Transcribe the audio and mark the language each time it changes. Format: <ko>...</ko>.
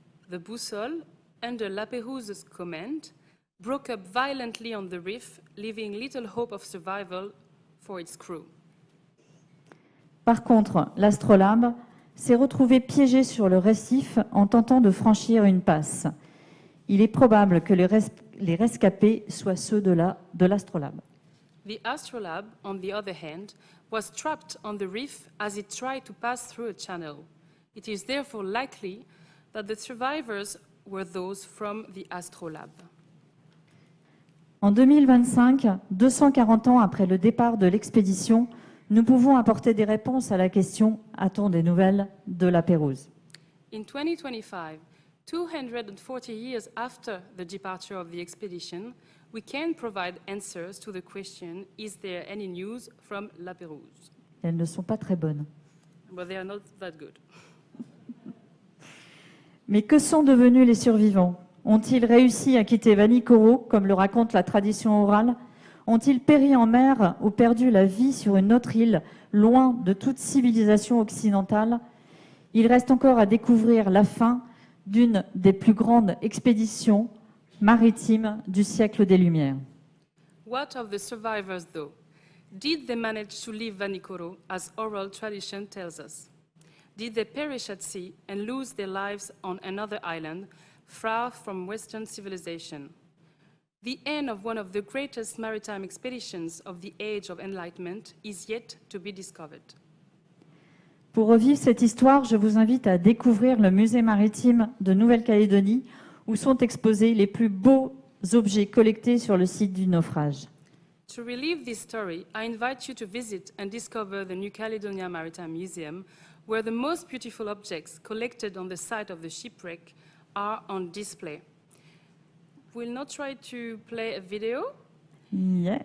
<en>The boussole, under Lapérouse's command, broke up violently on the reef, leaving little hope of survival for its crew.</en> <fr>Par contre, l'astrolabe s'est retrouvé piégé sur le récif en tentant de franchir une passe. Il est probable que les rescapés soient ceux de l'astrolabe.</fr> <en>The astrolabe, on the other hand, was trapped on the reef as it tried to pass through a channel. It is therefore likely that the survivors were those from the astrolabe.</en> <fr>En 2025, 240 ans après le départ de l'expédition, nous pouvons apporter des réponses à la question « A-t-on des nouvelles de Lapérouse ?»</fr> <en>In 2025, 240 years after the departure of the expedition, we can provide answers to the question, is there any news from Lapérouse?</en> <fr>Elles ne sont pas très bonnes.</fr> <en>But they are not that good.</en> <fr>Mais que sont devenus les survivants? Ont-ils réussi à quitter Vanikoro, comme le raconte la tradition orale? Ont-ils péri en mer ou perdu la vie sur une autre île, loin de toute civilisation occidentale? Il reste encore à découvrir la fin d'une des plus grandes expéditions maritimes du siècle des Lumières.</fr> <en>What of the survivors, though? Did they manage to leave Vanikoro, as oral tradition tells us? Did they perish at sea and lose their lives on another island, far from Western civilization? The end of one of the greatest maritime expeditions of the Age of Enlightenment is yet to be discovered.</en> <fr>Pour revivre cette histoire, je vous invite à découvrir le musée maritime de Nouvelle-Calédonie, où sont exposés les plus beaux objets collectés sur le site du naufrage.</fr> <en>To relive this story, I invite you to visit and discover the New Caledonia Maritime Museum, where the most beautiful objects collected on the site of the shipwreck are on display. We'll not try to play a video. Yeah.</en>